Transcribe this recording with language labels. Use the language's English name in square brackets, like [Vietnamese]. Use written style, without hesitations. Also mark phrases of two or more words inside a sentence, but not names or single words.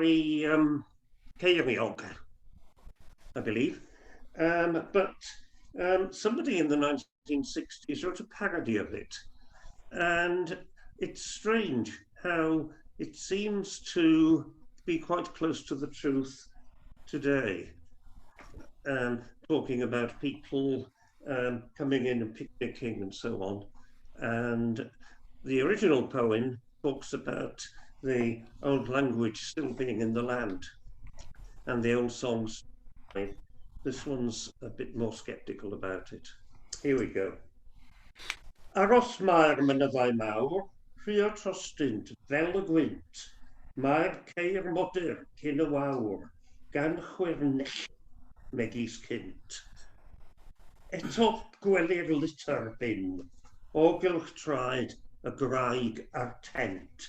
[English] Ceiriog, I believe, but somebody in the 1960s wrote a parody of it, and it's strange how it seems to be quite close to the truth today, talking about people coming in and picnicking and so on. And the original poem talks about the old language still being in the land and the old songs. This one's a bit more sceptical about it. Here we go. [Welsh] Aros mae'r mynyddau mawr, rhio trostynt fel y gwynt, mae'r ceir modur cyn y wawr, gan chwirnell megis cynt. Eto gwelir [English] litter bin, [Welsh] o gylch traed y graig a'r tent.